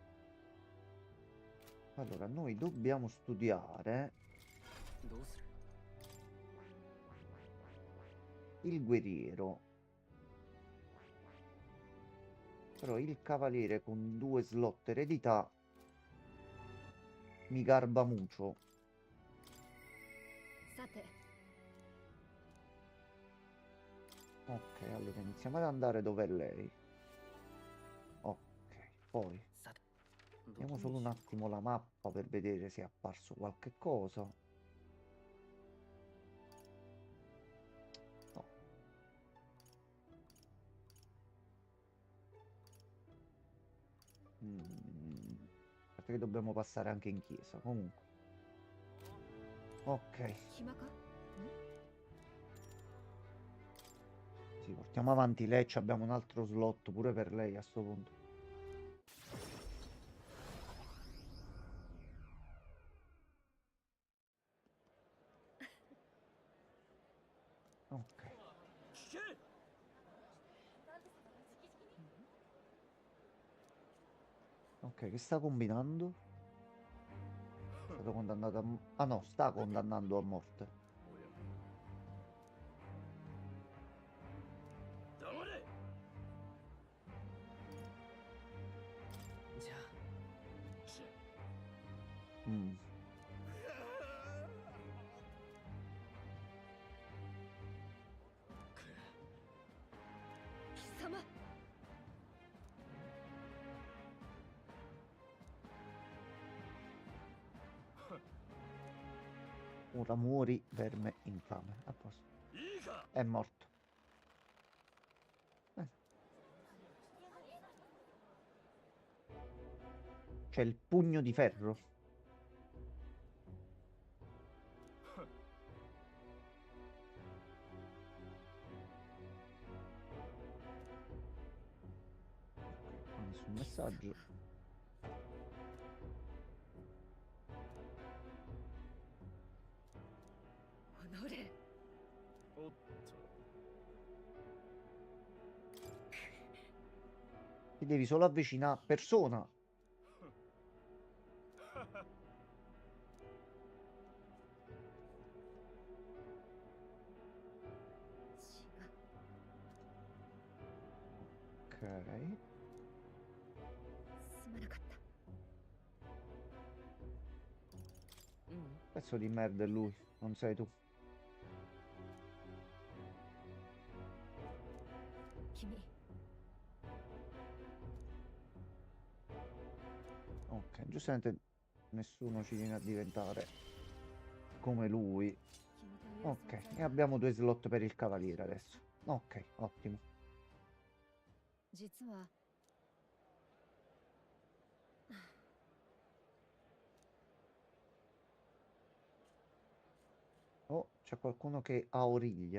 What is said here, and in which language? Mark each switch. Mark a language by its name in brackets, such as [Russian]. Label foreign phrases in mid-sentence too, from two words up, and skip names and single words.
[Italian] Allora, noi dobbiamo studiare il guerriero. Però il cavaliere con 2 slot eredità mi garba mucho. [Japanese] さて [Italian] Ok, allora iniziamo ad andare dove è lei. Ok, poi [Japanese] さて [Italian] vediamo solo un attimo la mappa per vedere se è apparso qualche cosa. No. Aspetta che dobbiamo passare anche in chiesa. Comunque. Ok. [Japanese] 暇か [Italian] Sì, portiamo avanti lei. Abbiamo un altro slot pure per lei a sto punto. Ok. Ok, che sta combinando? È stato condannato a... Ah no, sta condannando a morte. [Japanese] 黙れ。じゃあ Mm. 貴様 [Italian] Ora muori, verme infame. A posto. [Japanese] いいか。 [Italian] È morto. C'è il pugno di ferro. Nessun messaggio. [Japanese] おのれおっと。 [Italian] Ti devi solo avvicinare a persona. Ok. [Japanese] すまなかった [Italian] Pezzo di merda è lui, non sei tu. [Japanese] 君 [Italian] Ok, giustamente nessuno ci viene a diventare come lui. [Japanese] 君という [Italian] Ok, [Japanese] 存在 [Italian] e abbiamo 2 slot per il cavaliere adesso. Ok, ottimo. [Japanese] 実は [Italian] Oh, c'è qualcuno che auriglia.